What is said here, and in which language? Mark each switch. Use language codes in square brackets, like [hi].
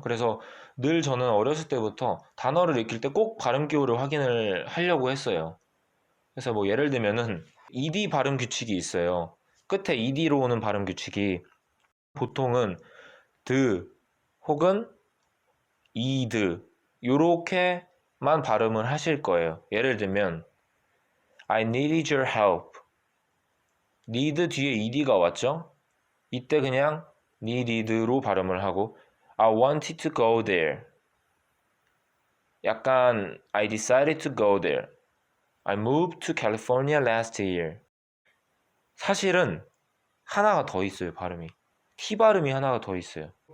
[ko] 그래서 늘 저는 어렸을 때부터 단어를 익힐 때 꼭 발음 기호를 확인을 하려고 했어요. 그래서 뭐 예를 들면은 ed 발음 규칙이 있어요. 끝에 ed로 오는 발음 규칙이 보통은 드 혹은 이드 요렇게만 발음을 하실 거예요. 예를 들면 [en] I needed your help. [ko] need 뒤에 ed가 왔죠? 이때 그냥 needed로 발음을 하고, [en] I wanted to go there. 약간 I decided to go there. I moved to California last year. [ko] 사실은 하나가 더 있어요, 발음이. T 발음이 하나가 더 있어요.